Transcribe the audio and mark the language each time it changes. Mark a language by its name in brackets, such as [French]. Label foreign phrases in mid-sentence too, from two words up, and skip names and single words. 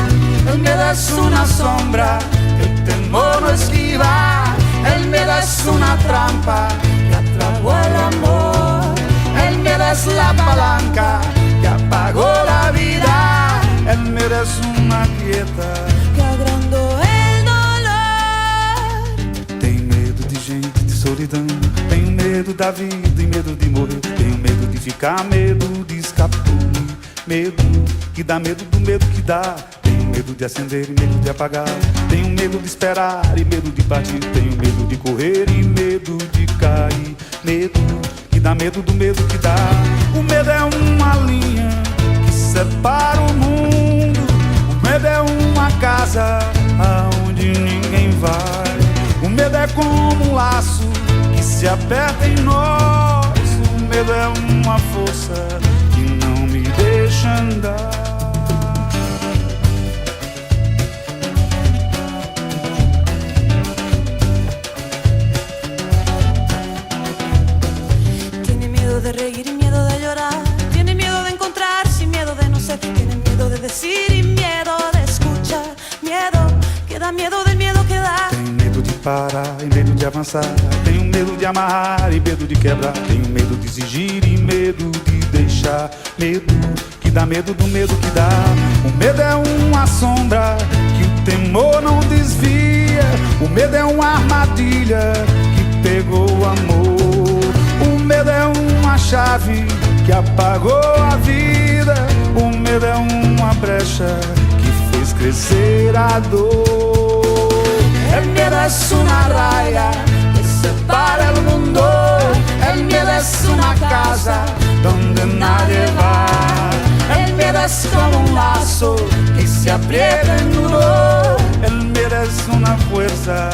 [Spanish] El miedo es una sombra que el temor no esquiva. El miedo es una trampa que atrapó el amor. El miedo es la palanca que apagó la vida. El miedo es una quieta que agrandou el dolor. [Portuguese] Tenho medo de gente, de solidão. Tenho medo da vida e medo de morrer. Tenho medo de ficar, medo de escapulir. Medo que dá medo do medo que dá. Tenho medo de acender e medo de apagar. Tenho medo de esperar e medo de partir. Tenho medo de correr e medo de cair. Medo que dá medo do medo que dá. O medo é uma linha que separa o mundo. O medo é uma casa aonde ninguém vai. O medo é como um laço que se aperta em nós. O medo é uma força que não me deixa andar. [Spanish] Tiene miedo de reír y miedo de llorar. Tiene miedo de encontrarse y miedo de no ser. Tiene miedo de decir y miedo de escuchar. Miedo que da miedo del miedo que da. [Portuguese] Tenho medo de parar e medo de avançar. Tenho medo de amarrar e medo de quebrar. Tenho medo de exigir e medo de deixar. Medo que dá medo do medo que dá. O medo é uma sombra que o temor não desvia. O medo é uma armadilha que pegou o amor. O medo é uma chave que apagou a vida. O medo é uma brecha que fez crescer a dor. [Spanish] El miedo es una raya que separa el mundo. El miedo es una casa donde nadie va. El miedo es como un lazo que se aprieta en nudo. El miedo es una fuerza